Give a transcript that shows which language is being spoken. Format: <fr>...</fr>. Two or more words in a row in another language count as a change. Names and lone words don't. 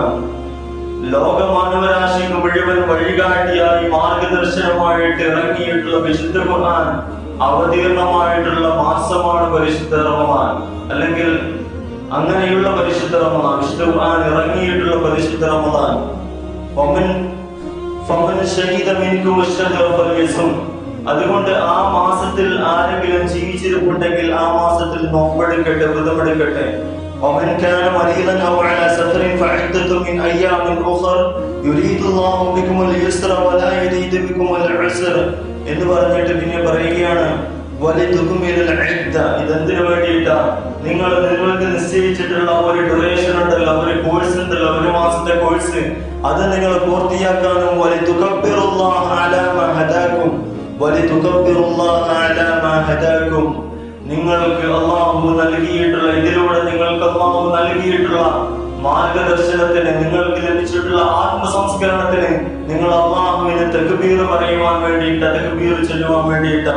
<ml>ലോക മാനവരാശിക്ക് മുഴുവൻ വഴികാട്ടിയായി മാർഗദർശനമായിട്ട് ഇറങ്ങിയിട്ടുള്ള വിശുദ്ധ ഖുർആൻ അവതീർണമായിട്ടുള്ള മാസമാണ് പരിശുദ്ധ റമളാൻ, അല്ലെങ്കിൽ അങ്ങനെയുള്ള പരിശുദ്ധ റമളാൻ, വിശുദ്ധ ഖുർആൻ ഇറങ്ങിയിട്ടുള്ള പരിശുദ്ധ റമളാൻ.</ml> <ar>فمن شهد منكم الشهر فليصمه.</ar> <ml>അതുകൊണ്ട് ആ മാസത്തിൽ ആരെങ്കിലും ജീവിച്ചിരിപ്പുണ്ടെങ്കിൽ ആ മാസത്തിൽ നോമ്പെടുക്കട്ടെ, വ്രതമെടുക്കട്ടെ.</ml> <ar>ومن كان مريضا أو على سفر فعدة من أيام أخر يريد الله بكم اليسر ولا يريد بكم العسر</ar> <ml>എന്ന് പറഞ്ഞിട്ട് പിന്നെ പറയുകയാണ് ഇതെന്തിനു വേണ്ടിയിട്ടാ? നിങ്ങൾക്ക് നിശ്ചയിച്ചിട്ടുള്ള ഒരു ഡ്യൂറേഷൻ ഉണ്ടല്ലോ, ഒരു കോഴ്സ് ഉണ്ടല്ലോ, ഒരു മാസത്തെ കോഴ്സ്, അത് നിങ്ങൾ പൂർത്തിയാക്കാനും നിങ്ങൾക്ക് അല്ലാഹു നൽകിയിട്ടുള്ള ഇതിലൂടെ നിങ്ങൾക്ക് അല്ലാഹു നൽകിയിട്ടുള്ള മാർഗദർശനത്തിന്, നിങ്ങൾക്ക് ലഭിച്ചിട്ടുള്ള ആത്മസംസ്കരണത്തിന് നിങ്ങൾ അല്ലാഹുവിന് തക്ബീർ പറയുവാൻ വേണ്ടിയിട്ട്, തക്ബീർ ചൊല്ലുവാൻ വേണ്ടിയിട്ടാണ്.</ml>